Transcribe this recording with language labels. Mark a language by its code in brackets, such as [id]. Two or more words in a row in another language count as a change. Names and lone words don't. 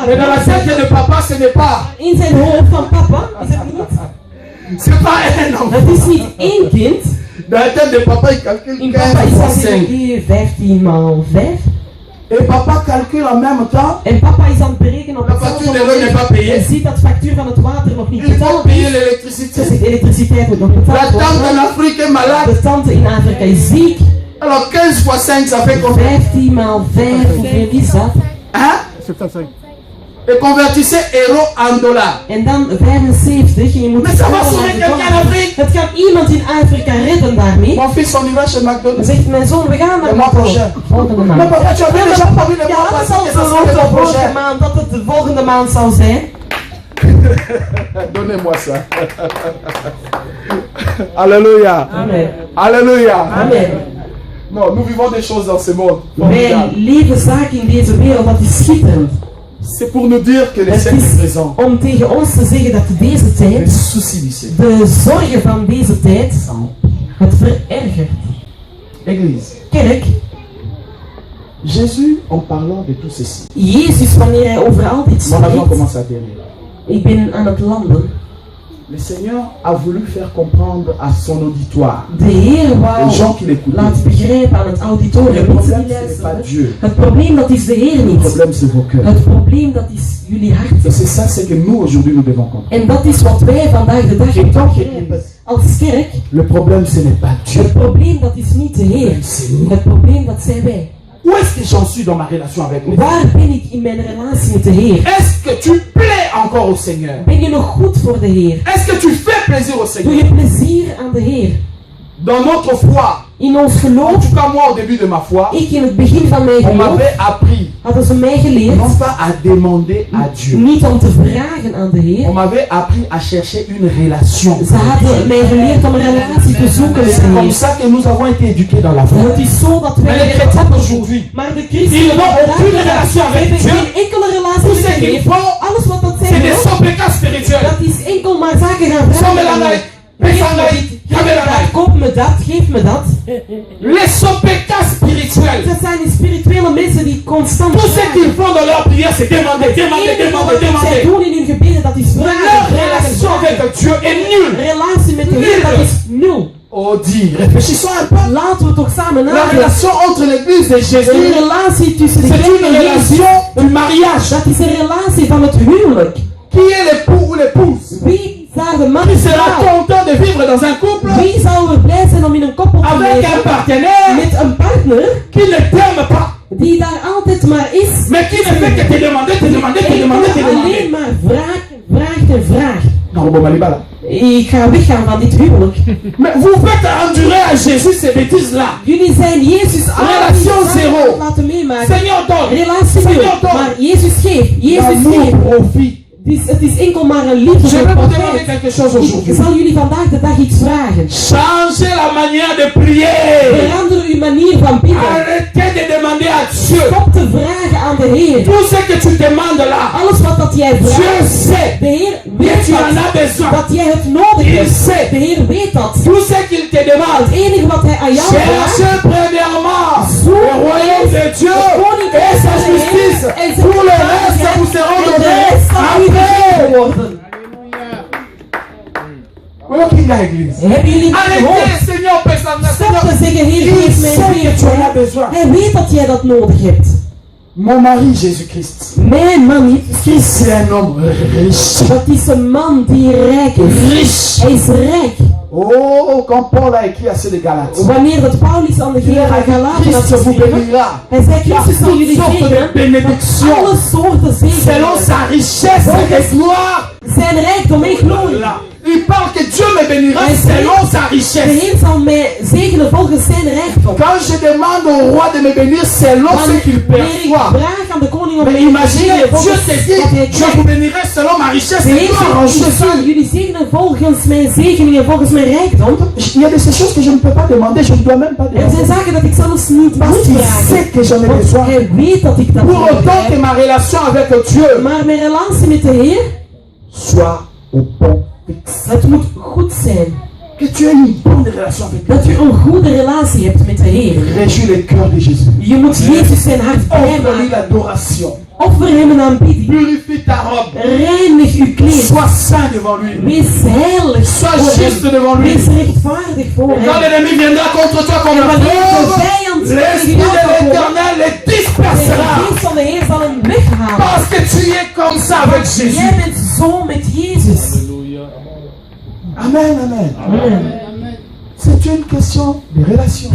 [fr] mais dans la tête de papa, ce n'est pas. [nl] in zijn hoofd van papa is het niet. [fr] C'est pas un enfant. [nl] Het is niet één kind. [fr] Dans la tête de papa, il calcule [nl] In 15 papa is [fr] fois [nl] dat 5. 15 maal 5. [fr] Et papa calcule en même temps. [nl] En papa is aan het berekenen op [fr] La [nl] het [fr] facture de l'eau n'est pas payée. [nl] en ziet dat de factuur van het water nog niet [fr] Il faut [nl] betaald [fr] payer [nl] is. Dus [fr] l'électricité. [nl] de elektriciteit moet nog [fr] La [nl] betaald [fr] tante en [nl] worden. [fr] Afrique est malade. [nl] De tante in Afrika is ziek. [fr] Alors 15 fois 5, ça fait combien? [nl] 15 maal 5, hoeveel is dat? [fr] Hein? 75. Et convertissez euro en dollars. [nl] En dan 75 en je moet [fr] Mais ça va [nl] euro [fr] sauver [nl] naar de [fr] quelqu'un en [nl] dollar. [fr] Afrique. [nl] Het kan iemand in Afrika redden daarmee. [fr] Mon fils, on y va chez [nl] Dan [fr] McDonald's. [nl] zegt mijn zoon, we gaan naar [fr] Le mois [nl] McDonald's. [fr] prochain. [nl] Volgende [fr] Mais [nl] maand. [fr] papa, tu avais déjà prévu le [nl] Ja, [fr] mois [nl] dat [fr] passé [nl] zal [fr] que ça [nl] zo [fr] serait le mois [nl] de volgende [fr] prochain. [nl] maand, dat het de volgende maand zal zijn. [fr] Donnez-moi ça. Alléluia. Amen. Alléluia. Amen. Non, nous vivons des choses dans ce monde. [nl] Wij leven zaken in deze wereld, dat is schitterend. [fr] C'est pour nous dire que les [nl] Het [fr] siècles [nl] is [fr] présents, [nl] om tegen ons te zeggen dat deze [fr] les [nl] tijd, [fr] soucis du siècle, [nl] de zorgen van deze tijd, het verergert. [fr] Église, [nl] Kerk, [fr] Jésus, en parlant de tout ceci, [nl] Jezus, wanneer hij over al dit [fr] mon avion [nl] spreekt, [fr] commence à dérailler. [nl] ik ben aan het landen. [fr] Le Seigneur a voulu faire comprendre à son auditoire, [nl] De Heer [fr] les [nl] wou [fr] gens qui l'écoutaient, [nl] laten begrijpen aan het [fr] le [nl] auditorium, [fr] problème [nl] mensen [fr] ce [nl] die [fr] n'est pas [nl] luisteren. [fr] Dieu, [nl] Het probleem dat is de Heer [fr] le [nl] niet. [fr] problème c'est vos cœurs. [nl] Het probleem dat is jullie [fr] Et [nl] hart. [fr] c'est ça, c'est que nous aujourd'hui nous devons comprendre. [nl] En dat is wat wij vandaag de dag [fr] En tant [nl] begrijpen. [fr] qu'Église, [nl] Als kerk, [fr] le problème ce n'est pas Dieu, [nl] het probleem dat is niet de Heer. [fr] c'est nous. [nl] Het probleem dat zijn wij. [fr] Où est-ce que j'en suis dans ma relation avec lui? [nl] Waar ben ik in mijn relatie met de Heer? [fr] Est-ce que tu plais encore au Seigneur? [nl] Ben je nog goed voor de Heer? [fr] Est-ce que tu fais plaisir au [nl] Doe [fr] Seigneur? [nl] je plezier aan de Heer? [fr] Dans notre foi, [nl] In ons [fr] en [nl] geloof, [fr] tout cas moi au début de ma foi, [nl] ik in het begin van mijn [fr] on [nl] geloof, [fr] m'avait appris [nl] hadden ze mij geleerd [fr] non pas à demander à Dieu, [nl] niet om te vragen aan de [fr] on [nl] Heer. [fr] m'avait appris à chercher une relation. [nl] Ze hadden mij geleerd om een relatie te zoeken met [fr] C'est [nl] de [fr] comme [nl] Heer. [fr] ça que nous avons été éduqués dans la foi. [nl] Het is zo dat wij [fr] Mais les chrétiens d'aujourd'hui, [nl] maar de [fr] ils [nl] christenen [fr] n'ont [nl] vandaag [fr] aucune relation avec [nl] hebben [fr] Dieu. [nl] geen enkele relatie [fr] Tout [nl] met [fr] ce [nl] de [fr] qu'ils [nl] Heer. [fr] font, [nl] Alles wat dat [fr] c'est [nl] zijn, [fr] des sobriquets spirituels. [nl] dat is enkel maar zaken gaan [ln] Somme [nl] vragen. [ln] langai, pesangai, kamerangai. [nl] Koop me dat, geef me dat. [fr] Les sobriquets spirituels. [nl] Dat zijn die spirituele mensen die constant [fr] Tout ce [nl] vragen. [fr] qu'ils font dans leur prière, c'est demander, demander, demander, [nl] Zij [fr] demander. [nl] doen in hun gebeden, dat is [fr] Leur [nl] vragen, [fr] relation [nl] vragen, vragen. [fr] avec Dieu est nulle. [nl] Relatie met de Heer, dat is nul. [fr] Oh, dit, réfléchissons un peu. [nl] Laten we toch samen [fr] La [nl] nadenken. [fr] relation entre l'église de [nl] Een [fr] Jésus, [nl] relatie tussen de [fr] c'est [nl] kerk [fr] une [nl] en Jezus, [fr] relation du mariage. [nl] dat is een relatie van het huwelijk. [fr] Qui est l'époux ou l'épouse? [nl] Wie zou de man [fr] Qui [nl] en [fr] sera [nl] vrouw? [fr] content de vivre dans un couple [nl] Wie zou er blij zijn om in een koppel te [fr] avec un [nl] leven [fr] partenaire [nl] met een partner [fr] qui ne t'aime pas, [nl] die daar altijd maar is, [fr] mais qui ne fait que te demander, te demander, te demander, te [nl] alleen [fr] demander. [nl] maar vraagt en vraagt en vraagt. [fr] Non, bon, Malibala. [nl] ik ga weggaan van dit huwelijk. [fr] Mais vous faites endurer à Jésus ces bêtises-là. [nl] Jullie zijn Jezus [fr] Relation zéro. [nl] laten meemaken. [fr] Seigneur donne. [nl] Relatie [fr] Seigneur [nl] nul. [fr] donne. [nl] Maar Jezus geeft. Jezus [fr] L'amour [nl] geeft. [fr] profite. [nl] Het is enkel maar een liefde. [fr] Je vais vous demander [nl] profijt. [fr] quelque chose [nl] Ik [fr] aujourd'hui. [nl] zal jullie vandaag de dag iets vragen. [fr] Changez la manière de prier. [nl] Verander uw manier van bidden. [fr] Arrêtez de demander à Dieu. [nl] Stop te vragen aan de Heer. [fr] Tout ce que tu demandes là, [nl] Alles wat dat jij [fr] Dieu [nl] vraagt, [fr] sait [nl] de Heer [fr] que [nl] weet [fr] tu en as [nl] dat, [fr] besoin. [nl] dat jij het nodig [fr] Il [nl] hebt. [fr] sait [nl] De Heer weet dat. [fr] tout ce qu'il te demande. [nl] Het enige wat hij aan jou vraagt, [fr] Cherchez premièrement le royaume de Dieu et sa justice. Pour le reste, vous serez [nl] en de [fr] donnés [nl] rest zal u gegeven [fr] après. [nl] worden. [fr] Voilà qui est l'église. [nl] Hebben jullie het [fr] Arrêtez, [nl] gehoord? [fr] Seigneur, Père [nl] Stop te zeggen, Heer, [fr] Il [nl] geef mij [fr] sait que tu en as [nl] weer. [fr] besoin. [nl] Hij weet dat jij dat nodig hebt. [fr] Mon mari, Jésus-Christ, [nl] Mijn man, Jezus Christus, [fr] c'est un homme riche. [nl] dat is een man die rijk is. [fr] Riche. [nl] Hij is rijk. [fr] Oh, quand Paul a écrit à ceux de Galates, [nl] Wanneer dat Paulus aan de [fr] il a [nl] Galaten had [fr] dit Christ vous [nl] geschreven, [fr] bénira. [nl] hij zei, [fr] Il y a [nl] Christus zal jullie [fr] toutes sortes de [nl] zegenen, [fr] bénédictions [nl] alle soorten [fr] selon [nl] zegenen, [fr] sa richesse et gloire. [nl] zijn rijkdom en glorie. [fr] Là. Il parle que Dieu me bénira Mais selon sa [nl] De [fr] richesse. [nl] Heer zal mij zegenen volgens zijn rijkdom. [fr] Quand je demande au roi de me bénir selon ce qu'il [nl] Wanneer ik [fr] perçoit. [nl] vraag aan de koning om [fr] Mais [nl] mij te [fr] imaginez, [nl] zegenen [fr] Dieu [nl] volgens [fr] te [nl] wat hij [fr] dit, je [nl] krijgt. [fr] vous bénirai selon ma richesse [nl] De [fr] et [nl] Heer [fr] gloire en [nl] zegt, ik zal [fr] Jésus. [nl] jullie zegenen volgens mijn zegeningen, volgens mijn rijkdom. [fr] Il y a de ces choses que je ne peux pas demander, je ne dois même pas [nl] Er zijn [fr] demander. [nl] zaken dat ik zelfs niet [fr] Parce [nl] moet [fr] qu'il [nl] vragen. [fr] sait que j'en ai [nl] Want [fr] besoin. [nl] hij weet dat ik dat [fr] Pour [nl] nodig [fr] autant que [nl] heb. [fr] ma relation avec Dieu [nl] Maar mijn relatie met de Heer, [fr] soit au bon fixe. [nl] het moet goed zijn. [fr] Que tu aies une bonne relation avec [nl] Dat [fr] Dieu. [nl] u een goede relatie hebt met de Heer. [fr] Réjouis le cœur de Jésus. [nl] Je moet Jezus zijn hart [fr] Offre-lui [nl] vrijmaken. [fr] l'adoration. [nl] Offer hem een aanbidding. [fr] Purifie ta robe. [nl] Reinig uw kleed. [fr] Sois saint devant lui. [nl] Wees heilig [fr] Sois [nl] voor [fr] juste [nl] hem. [fr] devant lui. [nl] Wees rechtvaardig voor [fr] Quand [nl] hem. [fr] l'ennemi viendra contre toi comme [nl] En [fr] un [nl] wanneer de [fr] fleuve, [nl] vijand [fr] l'esprit [nl] tegen jou [fr] de [nl] zal komen, [fr] l'éternel les [nl] de [fr] dispersera. [nl] geest van de Heer zal hem weghalen. [fr] Parce que tu es comme ça avec Jésus. [nl] Jij bent zo met Jezus. [fr] Amen, amen. Amen. C'est une question de relation.